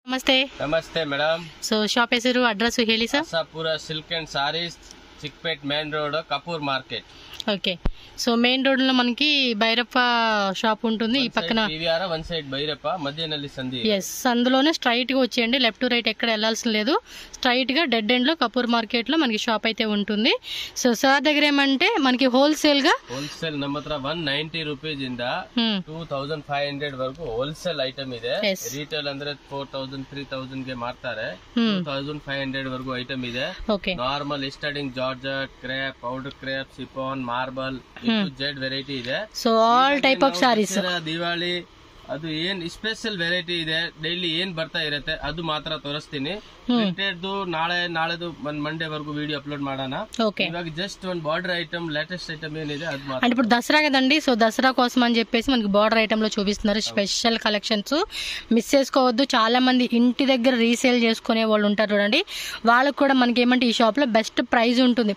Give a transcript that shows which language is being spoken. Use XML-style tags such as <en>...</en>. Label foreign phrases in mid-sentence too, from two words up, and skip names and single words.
<kn>ನಮಸ್ತೆ ನಮಸ್ತೆ ಮೇಡಮ್. ಸೊ ಶಾಪ್ ಹೆಸರು ಅಡ್ರೆಸ್ ಹೇಳಿ ಸರ್. ಆಸಾಪುರ ಸಿಲ್ಕ್ ಅಂಡ್ ಸಾರೀಸ್, ಚಿಕ್ಪೇಟ್ ಮೇನ್ ರೋಡ್,</kn> <te>కపూర్ మార్కెట్. ఓకే. సో</te> <en>main road</en> <te>లో మనకి భైరప్ప షాప్ ఉంటుంది. ఈ పక్కన పివిఆర్</te> <en>one side</en> <te>భైరప్ప, మధ్యనల్లి సంధి. ఎస్, అందులోనే స్ట్రైట్ గా వచ్చేయండి.</te> <en>left right</en> <te>ఎక్కడ వెళ్ళాల్సిన లేదు. స్ట్రైట్ గా</te> <en>dead end</en> <te>లో కపూర్ మార్కెట్ లో మనకి షాప్ అయితే ఉంటుంది. సో సార్ దగ్గర ఏమంటే మనకి హోల్సేల్</te> <kn>ನಮ್ಮ ಹತ್ರ 190 ರೂಪೀಸ್ ಇಂದ 2500 ವರೆಗೂ</kn> <en>wholesale item</en> <kn>ಇದೆ. ರಿಟೇಲ್ ಅಂದ್ರೆ 4000 3000 ಗೆ ಮಾರ್ತಾರೆ. 2500 ವರೆಗೂ ಐಟಮ್ ಇದೆ.</kn> <en>normal starting georgette, crepe, powder crepe, chiffon, marble, jade variety ಇದೆ. so all type of sarees.</en> <kn>ದಿವಾಳಿ ಅದು ಏನ್</kn> <en>special variety</en> <kn>ಇದೆ, ಡೈಲಿ ಏನ್ ಬರ್ತಾ ಇರತ್ತೆ ಅದು ಮಾತ್ರ ತೋರಿಸ್ತೀನಿ. ನಾಳೆದು ಮಂಡೇ</kn> <te>వరకు వీడియో అప్లోడ్</te> <kn>ಮಾಡೋಣ.</kn> <te>ఇవాళ</te> <en>just one border item, latest item</en> <te>ఏనిదే అది మాత్రం. అంటే ఇప్పుడు దసరా కదండి, సో దసరా కోసం అని చెప్పేసి మనకి</te> <en>border item</en> <te>లో చూపిస్తున్నారు</te> <en>special collections.</en> <te>మిస్ చేసుకోవద్దు. చాలా మంది ఇంటి దగ్గర రీసేల్ చేసుకునే వాళ్ళు ఉంటారు చూడండి, వాళ్ళకి కూడా మనకి ఏమంటే ఈ షాప్ లో</te> <en>best price</en> <te>ఉంటుంది.</te>